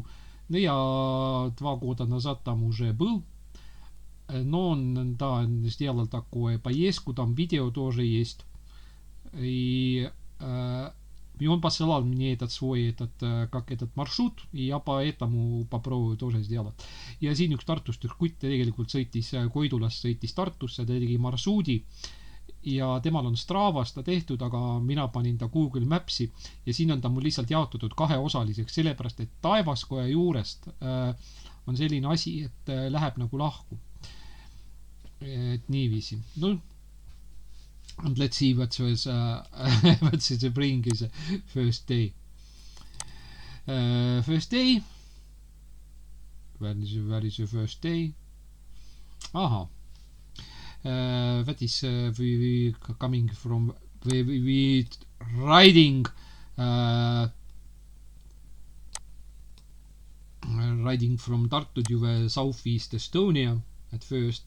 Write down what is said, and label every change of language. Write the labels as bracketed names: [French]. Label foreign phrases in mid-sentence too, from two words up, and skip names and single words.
[Russian] Ну, я 2 года назад там уже был. Но он, да, сделал такую поездку, там видео тоже есть. И он посылал мне этот свой, как этот маршрут, и я поэтому попробую тоже сделать. [Estonian] Ja siin üks Tartust üks kutt tegelikult sõitis Koidulast, sõitis Tartusse, ta tegi marsruudi. Ja temal on Stravas ta tehtud, aga mina panin ta Google Mapsi ja siin on ta mul lihtsalt jaotatud 2 osaliseks, sellepärast et Taevaskoja juurest on selline asi, et läheb nagu lahku. Et niiviisi. [English] No, And let's see what was what's the bring is first day. First day. Where is the first day? Aha. That is we coming from we riding from Tartu to southeast Estonia at first.